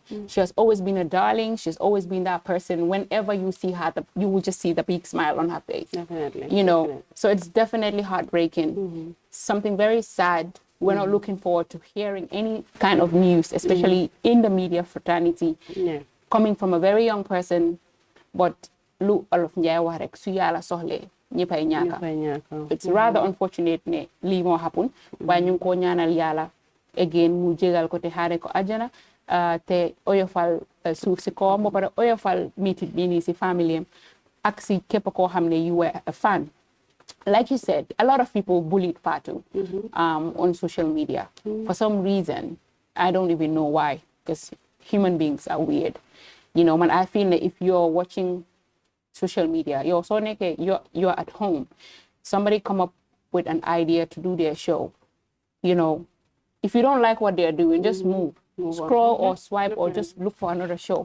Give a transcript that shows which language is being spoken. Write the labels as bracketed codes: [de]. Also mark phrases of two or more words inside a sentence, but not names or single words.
[en] She has always been a darling. She's always been that person. Whenever you see her, you will just see the big smile on her face. Definitely. You know, so it's definitely heartbreaking. Something very sad. We're not looking forward to hearing any kind of news, especially in the media fraternity, coming from a very young person. [wo] But lu olof njay wax rek su yalla soxle ñepay ñaka. [en] It's rather unfortunate [wo] ne li mo [en] happen, [wo] waaye ñu ko ñaanal yalla again mu jégal ko te xare ko aljana te oyofal suuf si ko mo pare oyofal meeting bi ni si family ak si képp ko xamne [en] you were a fan. Like you said, a lot of people bullied Fatu on social media. For some reason, I don't even know why, because human beings are weird. You know, man, I feel that if you're watching social media, you're at home, somebody come up with an idea to do their show, you know, if you don't like what they're doing, just move scroll or swipe or just look for another show.